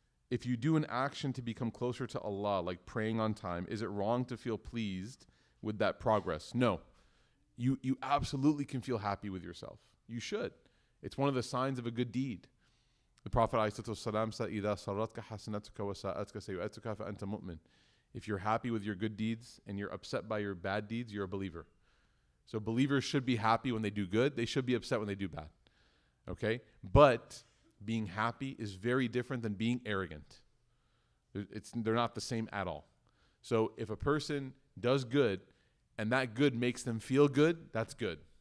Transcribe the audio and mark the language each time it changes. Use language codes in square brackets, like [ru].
[en] If you do an action to become closer to Allah, like praying on time, is it wrong to feel pleased with that progress? No. You absolutely can feel happy with yourself. You should. It's one of the signs of a good deed. The Prophet ﷺ said, [ar] إِذَا صَرَّتْكَ حَسَنَتُكَ وَسَاءَتْكَ سَيِّئَتُكَ فَأَنْتَ مُؤْمِنٌ. [en] If you're happy with your good deeds and you're upset by your bad deeds, you're a believer. So believers should be happy when they do good. They should be upset when they do bad. Okay? But being happy is very different than being arrogant. They're not the same at all. So if a person does good and that good makes them feel good, that's good.